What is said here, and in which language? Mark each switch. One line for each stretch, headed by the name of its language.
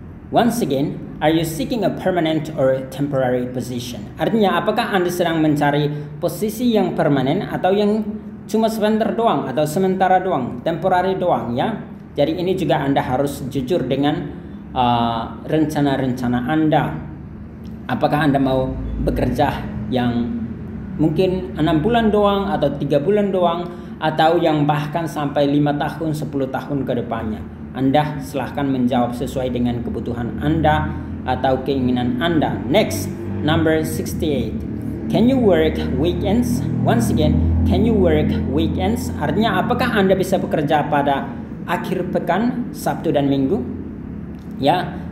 English: Once again, are you seeking a permanent or temporary position?
Indonesian: Artinya apakah Anda sedang mencari posisi yang permanen atau yang cuma sebentar doang atau sementara doang, temporary doang ya. Jadi ini juga Anda harus jujur dengan rencana-rencana Anda. Apakah Anda mau bekerja yang mungkin 6 bulan doang atau 3 bulan doang, atau yang bahkan sampai 5 tahun, 10 tahun ke depannya? Anda silahkan menjawab sesuai dengan kebutuhan Anda atau keinginan Anda.
English: Next, number 68. Can you work weekends? Once again, can you work weekends?
Indonesian: Artinya apakah Anda bisa bekerja pada akhir pekan, Sabtu dan Minggu? Ya.